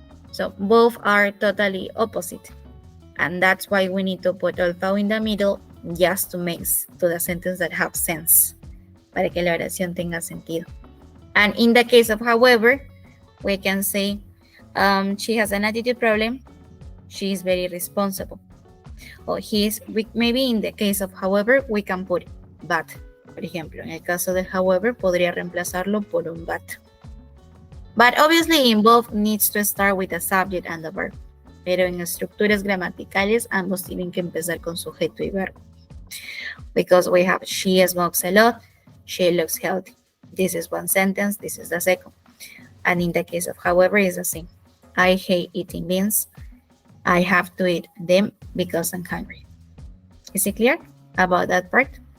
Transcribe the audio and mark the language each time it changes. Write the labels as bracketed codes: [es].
[en] So both are totally opposite. And that's why we need to put although in the middle just to make to the sentence that have sense. [es] Para que la oración tenga sentido. [en] And in the case of however, we can say she has an attitude problem. She is very responsible. Or maybe in the case of however, we can put but. [es] Por ejemplo, en el caso del however, podría reemplazarlo por un but. [en] But obviously, in both needs to start with the subject and the verb. [es] Pero en estructuras gramaticales, ambos tienen que empezar con sujeto y verbo. [en] Because we have she smokes a lot, she looks healthy. This is one sentence, this is the second. And in the case of however, it's the same. I hate eating beans. I have to eat them because I'm hungry. Is it clear about that part?